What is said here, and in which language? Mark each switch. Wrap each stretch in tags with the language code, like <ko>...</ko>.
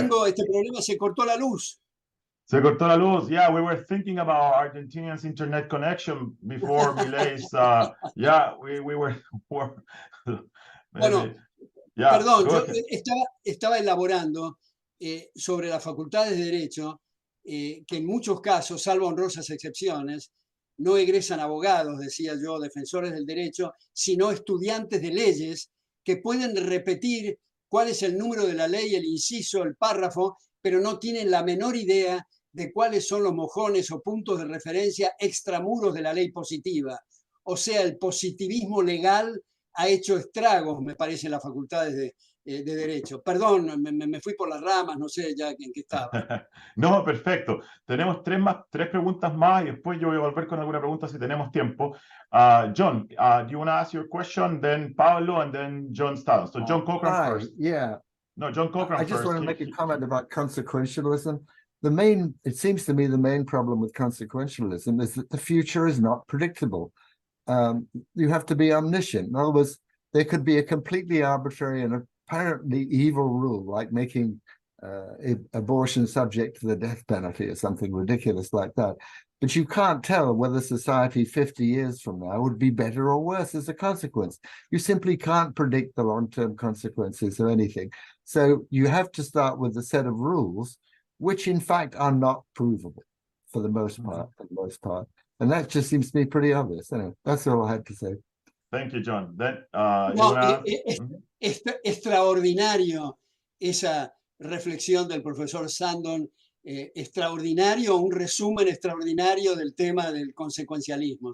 <es>tengo este problema, se cortó la luz. Se cortó la luz.</es> <en>Yeah, we were thinking about Argentinians' internet connection before Milei's. Yeah, we were.</en> <es>Bueno,</es> <en>yeah,</en> <es>perdón, yo</es> <en>ahead.</en> <es>estaba elaborando sobre las facultades de Derecho, que en muchos casos, salvo honrosas excepciones, no egresan abogados, decía yo, defensores del derecho, sino estudiantes de leyes que pueden repetir cuál es el número de la ley, el inciso, el párrafo, pero no tienen la menor idea de cuáles son los mojones o puntos de referencia extramuros de la ley positiva. O sea, el positivismo legal ha hecho estragos, me parece, en las facultades de Derecho. Perdón, me fui por las ramas, no sé ya en qué estaba. No, perfecto. Tenemos tres preguntas más y después yo voy a volver con alguna pregunta si tenemos tiempo.</es> <en>John, do you want to ask your question? Then Pablo and then John Stallon. So John Cochran first. Yeah. No, John Cochran I just first. want to make a comment about consequentialism. It seems to me the main problem with consequentialism is that the future is not predictable. You have to be omniscient. In other words, there could be a completely arbitrary and apparently evil rule, like making abortion subject to the death penalty or something ridiculous like that. But you can't tell whether society 50 years from now would be better or worse as a consequence. You simply can't predict the long-term consequences of anything. So you have to start with a set of rules, which in fact are not provable for the most part. And that just seems to me pretty obvious. Anyway, that's all I had to say. Thank you, John. Then,</en> <es>No, es extraordinario esa reflexión del profesor Sandon, extraordinario, un resumen extraordinario del tema del consecuencialismo.</es>